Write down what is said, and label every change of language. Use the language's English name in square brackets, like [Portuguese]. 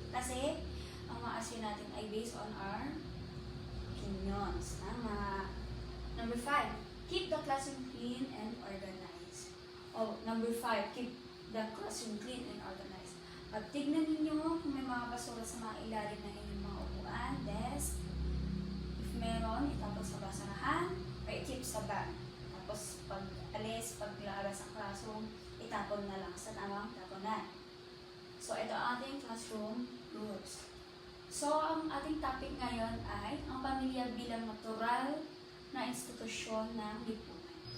[Filipino] Kasi, ang mga answer natin ay [English] based on our opinions. [Filipino] Tama. [English] Number 5, keep the classroom clean and organized. Number 5, keep the classroom clean and organized. [Filipino] At tignan ninyo kung may mga basura sa mga ilalim ng inyong mga upuan, desk. If meron, itapon sa basurahan or i-keep sa bag. Tapos pag lalabas ang classroom, itapon na lang sa tamang tapunan. So, ito ang ating classroom rules. So, ang ating topic ngayon ay ang pamilya bilang natural na institusyon ng lipunan.